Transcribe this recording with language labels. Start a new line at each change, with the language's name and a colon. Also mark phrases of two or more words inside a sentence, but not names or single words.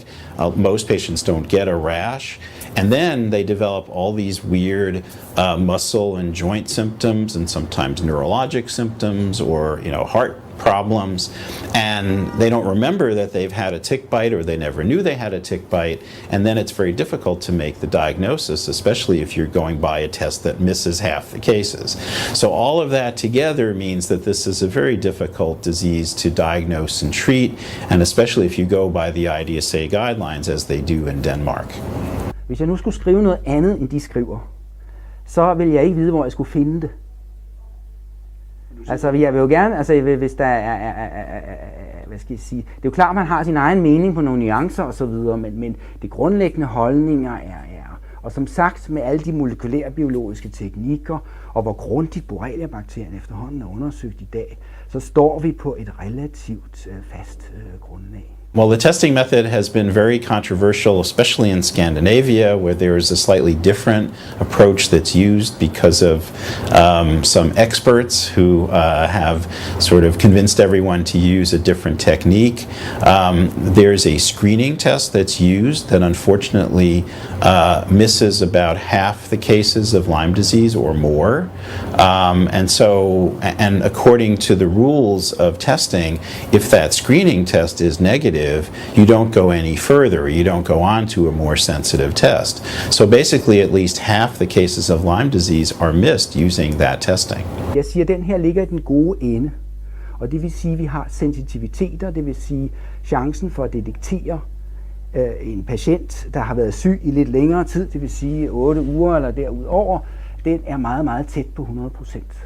English: Most patients don't get a rash. And then they develop all these weird muscle and joint symptoms, and sometimes neurologic symptoms, or heart problems, and they don't remember that they've had a tick bite, or they never knew they had a tick bite, and then it's very difficult to make the diagnosis, especially if you're going by a test that misses half the cases. So all of that together means that this is a very difficult disease to diagnose and treat, and especially if you go by the IDSA guidelines as they do in Denmark.
Danish: Hvis jeg nu skulle skrive noget andet, end de skriver, så ville jeg ikke vide, hvor jeg skulle finde det. Altså, jeg vil jo gerne, hvis der hvad skal jeg sige, det er jo klart, man har sin egen mening på nogle nuancer og så videre, men det grundlæggende holdninger er, og som sagt, med alle de molekylære biologiske teknikker, og hvor grundigt Borreliabakterien efterhånden er undersøgt i dag, så står vi på et relativt fast grundlag.
English: Well, the testing method has been very controversial, especially in Scandinavia, where there is a slightly different approach that's used because of some experts who have sort of convinced everyone to use a different technique. There's a screening test that's used that unfortunately misses about half the cases of Lyme disease or more. And according to the rules of testing, if that screening test is negative, you don't go any further. You don't go on to a more sensitive test. So basically, at least half the cases of Lyme disease are missed using that testing.
Danish: Jeg siger, at den her ligger i den gode ende. Og det vil sige, at vi har sensitiviteter, det vil sige chancen for at detektere en patient, der har været syg i lidt længere tid, det vil sige 8 uger eller derudover, den er meget, meget tæt på 100%.